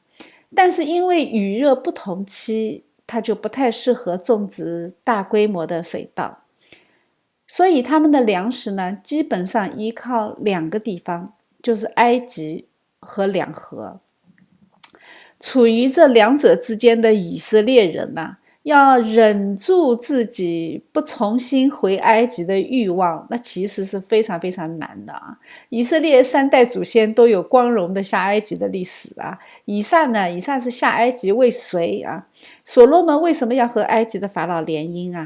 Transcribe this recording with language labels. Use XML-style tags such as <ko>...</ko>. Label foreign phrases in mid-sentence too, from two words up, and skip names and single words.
<zh>但是因為雨熱不同期，它就不太適合種植大規模的水稻，所以他們的糧食呢，基本上依靠2個地方，就是埃及和兩河。處於這2者之間的以色列人呢，要忍住自己不重新回埃及的慾望，那其實是非常非常難的啊。以色列3代祖先都有光榮的下埃及的歷史啊。以撒呢，以撒是下埃及為誰啊？所羅門為什麼要和埃及的法老聯姻啊？</zh>